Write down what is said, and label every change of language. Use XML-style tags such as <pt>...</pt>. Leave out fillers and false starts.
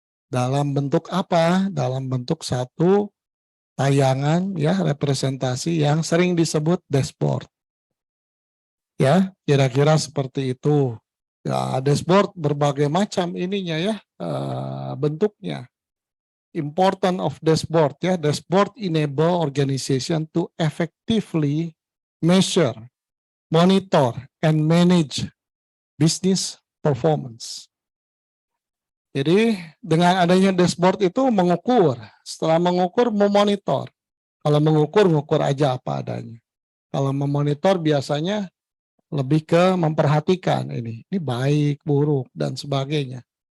<id>Dalam bentuk apa? Dalam bentuk satu tayangan ya representasi yang sering disebut dashboard. Ya, kira-kira seperti itu. Ya, dashboard berbagai macam ininya ya bentuknya.</id> <en>Important of dashboard ya. Dashboard enable organization to effectively measure, monitor, and manage business performance.</en> <id>Jadi dengan adanya dashboard itu mengukur, setelah mengukur memonitor. Kalau mengukur aja apa adanya. Kalau memonitor biasanya lebih ke memperhatikan ini baik, buruk dan sebagainya.</id>